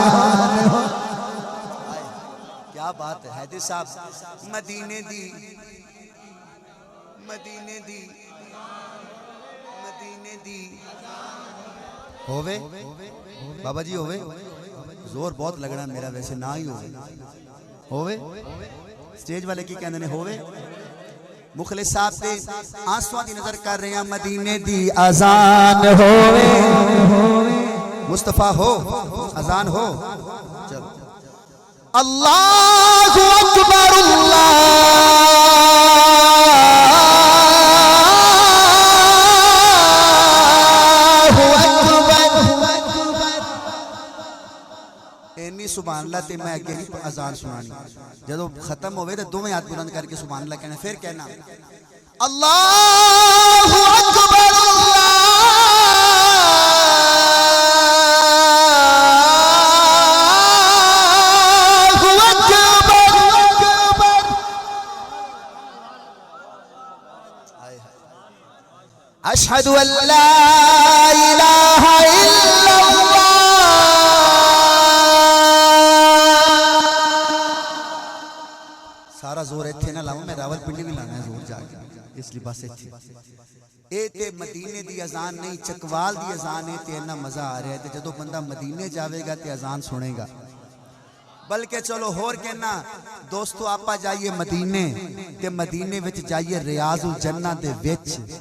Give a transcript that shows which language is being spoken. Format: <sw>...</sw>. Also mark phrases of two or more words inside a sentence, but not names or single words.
<ur>کیا بات ہے حیدر صاحب.</ur> <pa>مدینے دی ہووے بابا جی ہووے، زور بہت لگنا میرا، ویسے نہ ہی ہووے.</pa> <ur>سٹیج والے کی کہتے ہیں ہووے۔ مخلص صاحب سے آنسوؤں کی نذر کر رہے ہیں.</ur> <pa>مدینے دی اذان ہووے,</pa> <ur>مصطفیٰ ہو اذان ہو. चलो</ur> <ar>الله أكبر,</ar> <pa>इन्नी</pa> <ar>سبحان الله</ar> <pa>تے میں اگے نہیں اذان سنانی. جدوں ختم ہووے تو دوویں ہاتھ بلند کرکے</pa> <ar>سبحان الله</ar> <pa>کہنا، پھر کہنا</pa> <ar>الله أكبر, أشهد أن لا إله إلا الله.</ar> <pa>سارا زور اتھے نہ لاؤں، میں راولپنڈی بھی لانا ہے زور جاکے، اسلئے بس اتھے. اے تے مدینے دی اذان نہیں، چکوال دی اذان ہے تے انا مزا آ رہا ہے. تے جدوں بندہ مدینے جاوے گا تے اذان سنے گا۔ بلکہ چلو ہور کہنا دوستو، آپاں جائیے مدینے تے مدینے وچ جائیے ریاض الجنت دے وچ.</pa>